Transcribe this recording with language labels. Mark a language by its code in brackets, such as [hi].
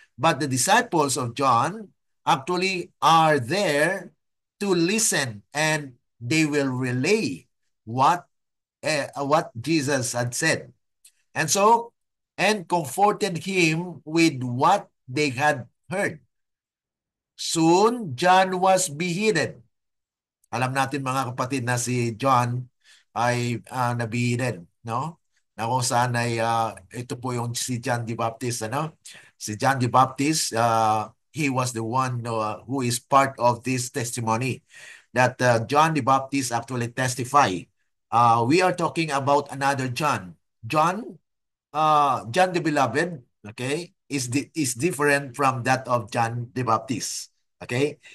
[en] But the disciples of John actually are there to listen, and they will relay what Jesus had said. And so, and comforted him with what they had heard. Soon, John was beheaded. [tl] Alam natin mga kapatid na si John ay nabihidan, no? Na kung saan ay ito po yung si John the Baptist, ano? [en] Si John the Baptist, he was the one who is part of this testimony that John the Baptist actually testify. We are talking about another John. John the Beloved, okay, is different from that of John the Baptist, okay?